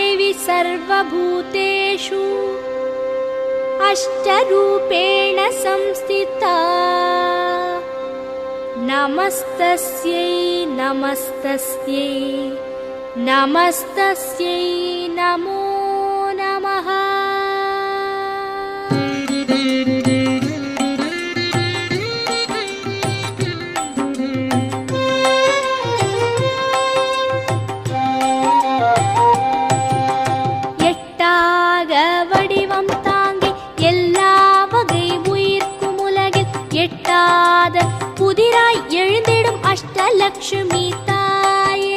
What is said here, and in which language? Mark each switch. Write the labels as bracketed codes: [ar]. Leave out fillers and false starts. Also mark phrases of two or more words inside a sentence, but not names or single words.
[sa] सर्वभूतेषु अष्टरूपेण संस्थिता नमस्तस्यै नमस्तस्यै नमस्तस्यै नमो नमः। [ta] எட்டாக வடிவம் தாங்கி எல்லா வகை உயிர்க்கும் உலகில் எட்டாத புதிராய் எழுந்திடும் அஷ்டலட்சுமி தாயே.